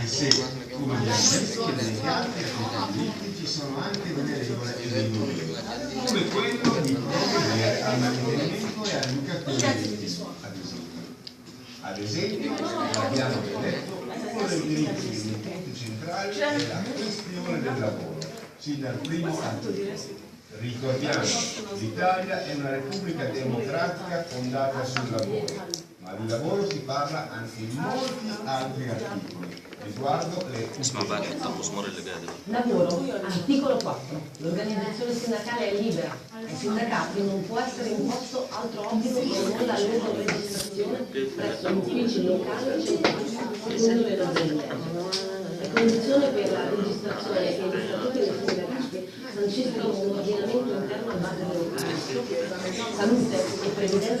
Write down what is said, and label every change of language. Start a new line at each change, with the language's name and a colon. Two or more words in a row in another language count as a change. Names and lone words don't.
Italian: se come gli altri legati ai diritti ci sono anche delle regole e dei doveri, come quello di provvedere al mantenimento e all'educazione dei figli, ad esempio, abbiamo detto, uno dei diritti dei punti centrali è la questione del lavoro. Sin dal primo articolo. Ricordiamo, l'Italia è una repubblica democratica fondata sul lavoro, ma di lavoro si parla anche in molti altri articoli riguardo le
Arabic: اسمع بقى الحته المزمار اللي جايه دي
Italian: Lavoro, articolo 4. L'organizzazione sindacale è libera. Ai sindacati non può essere imposto altro obbligo che non la loro registrazione presso gli uffici locali e centrali secondo le norme interne. Le condizioni per la registrazione che gli statuti dei sindacati sanciscono un ordinamento interno a base del salute e previdenza